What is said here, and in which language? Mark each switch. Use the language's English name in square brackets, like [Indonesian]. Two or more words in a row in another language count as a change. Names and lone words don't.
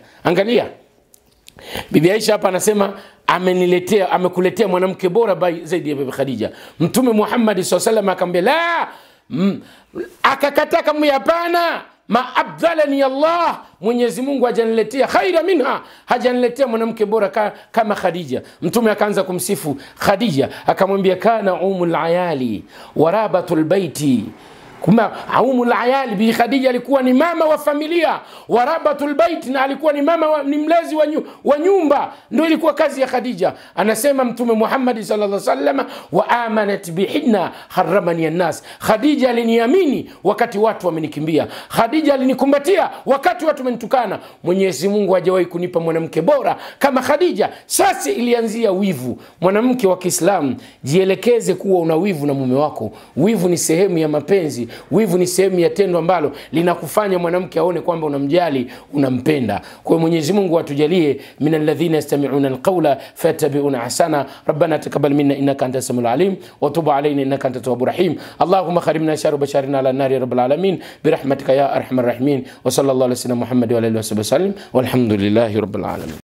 [Swahili] Angalia, bibi Aisha hapa anasema amekuletea mwanamke bora zaidi ya bibi Khadija. Mtume Muhammad [Arabic] صلى الله عليه وسلم [Swahili] akamwambia, la, akakataa, kama hapana, [Arabic] ما أبدلني الله, [Swahili] Mwenyezi Mungu hajaniletea [Arabic] خيرا منها, [Swahili] hajaniletea mwanamke bora kama Khadija. Mtume akaanza kumsifu Khadija, akamwambia, [Arabic] كان أم العيال وربة البيت. [Swahili] Kuma [Arabic] أم العيال, [Swahili] bi Khadija alikuwa ni mama wa familia, [Arabic] وربة البيت, [Swahili] na alikuwa ni mama ni mlezi wa nyumba, ndio ilikuwa kazi ya Khadija. Anasema Mtume Muhammad [Arabic] صلى الله عليه وسلم, وآمنت بهن حرمني الناس. [Swahili] Khadija aliniamini wakati watu wamenikimbia, Khadija alinikumbatia wakati watu wamenitukana. Mwenyezi Mungu hajawahi kunipa mwanamke bora kama Khadija. Sasa ilianzia wivu. Mwanamke wa Kiislamu, jielekeze kuwa una wivu na mume wako. Wivu ni sehemu ya mapenzi. basi wivu ni sehemu ya tendo ambalo linakufanya mwanamke aone kwamba unamjali, unampenda. Kwa hiyo Mwenyezi Mungu atujalie [Arabic] من الذين يستمعون القول فيتبعون أحسنه. ربنا تقبل منا إنك أنت السميع العليم وتب علينا إنك أنت التواب الرحيم. اللهم حرمنا شر بشرنا على النار يا رب العالمين برحمتك يا أرحم الراحمين. وصلى الله على سيدنا محمد وآله وصحبه وسلم والحمد لله رب العالمين.